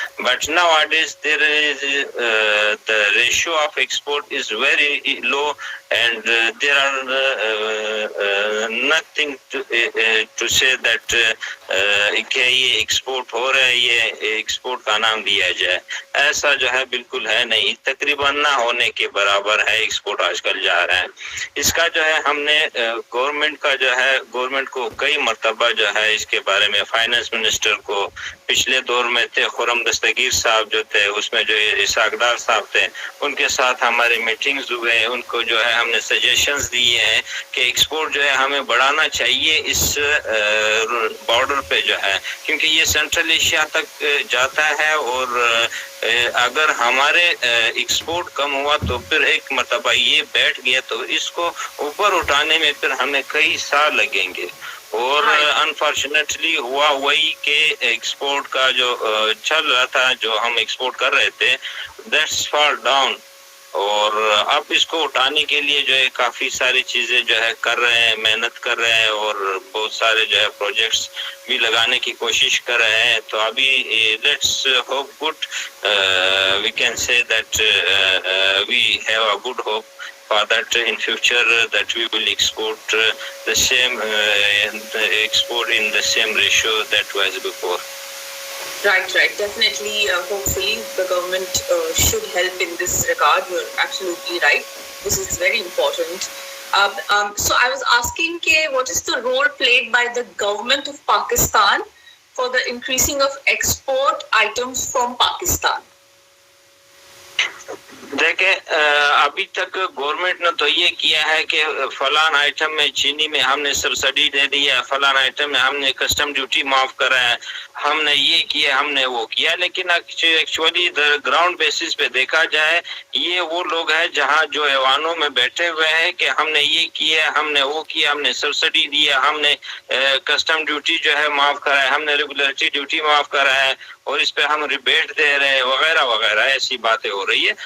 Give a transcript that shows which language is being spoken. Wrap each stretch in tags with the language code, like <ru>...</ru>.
<en>But nowadays there is the ratio of export is very low, and there are nothing to say that</en> <ur>کہ یہ export ہو رہا ہے, یہ export کا نام دیا جائے. ایسا جو ہے بالکل ہے نہیں, تقریباً نہ ہونے کے برابر ہے ایکسپورٹ آج کل جا رہا ہے. اس کا جو ہے ہم نے گورنمنٹ کا جو ہے گورنمنٹ کو کئی مرتبہ جو ہے اس کے بارے میں فائنانس منسٹر کو پچھلے دور میں تھے خرم دستگیر صاحب جو تھے, اس میں جو اسحاق ڈار صاحب تھے, ان کے ساتھ ہمارے میٹنگز ہوئے. ان کو جو ہے ہم نے سجیشنز دیے ہیں کہ ایکسپورٹ جو ہے ہمیں بڑھانا چاہیے اس بارڈر پہ جو ہے, کیونکہ یہ سینٹرل ایشیا تک جاتا ہے, اور اگر ہمارے ایکسپورٹ کم ہوا تو پھر ایک مرتبہ یہ بیٹھ گیا تو اس کو اوپر اٹھانے میں پھر ہمیں کئی سال لگیں گے. اور انفارچونیٹلی ہوا وہی کہ ایکسپورٹ کا جو چل رہا تھا, جو ہم ایکسپورٹ کر رہے تھے,</ur> <en>That's fall down.</en> <ur>اور اب اس کو اٹھانے کے لیے جو ہے کافی ساری چیزیں جو ہے کر رہے ہیں, محنت کر رہے ہیں, اور بہت سارے جو ہے پروجیکٹس بھی لگانے کی کوشش کر رہے ہیں. تو ابھی</ur> <en>Let's hope good, we can say that we have a good hope for that in future that we will export the same export in the same ratio that was before. Right. Definitely, hopefully the government should help in this regard. You're absolutely right. This is very important. So I was asking, what is the role played by the government of Pakistan for the increasing of export items from Pakistan?</en> <ur>دیکھیں ابھی تک government نے تو یہ کیا ہے کہ فلان آئٹم میں چینی میں ہم نے سبسڈی دے دی ہے, فلان آئٹم میں ہم نے کسٹم ڈیوٹی معاف کرا ہے, ہم نے یہ کیا, ہم نے وہ کیا, لیکن ایکچولی گراؤنڈ بیسس پہ دیکھا جائے یہ وہ لوگ ہیں جہاں جو ایوانوں میں بیٹھے ہوئے ہیں کہ ہم نے یہ کیا, ہم نے وہ کیا, ہم نے سبسڈی دیا, ہم نے کسٹم ڈیوٹی جو ہے معاف کرا ہے, ہم نے ریگولیٹری ڈیوٹی معاف کرا ہے اور اس پہ ہم ریبیٹ دے رہے ہیں وغیرہ وغیرہ, ایسی باتیں ہو رہی ہے.</ur>